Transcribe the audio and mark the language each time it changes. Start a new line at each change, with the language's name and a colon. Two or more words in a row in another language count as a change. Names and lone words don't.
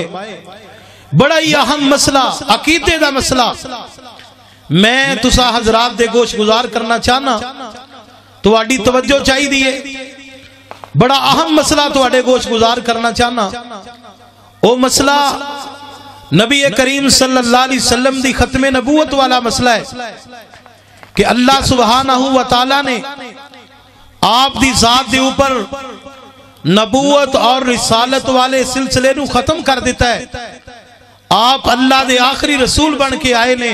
Punjabi: بڑا ہی اہم مسئلہ، عقیدے دا مسئلہ، میں تساں حضرات دے گوش گزار کرنا چاہناں، تہاڈی توجہ چاہیے. بڑا اہم مسئلہ تہاڈے گوش گزار کرنا چاہناں. او مسئلہ نبی کریم
Arabic: صلى الله عليه وسلم
Punjabi: دی ختم نبوت والا مسئلہ ہے کہ اللہ
Arabic: سبحانه وتعالى
Punjabi: نے آپ دی ذات دے اوپر نبوت اور رسالت والے سلسلے نوں ختم کر دتا ہے. آپ اللہ دے آخری رسول بن کے آئے نے.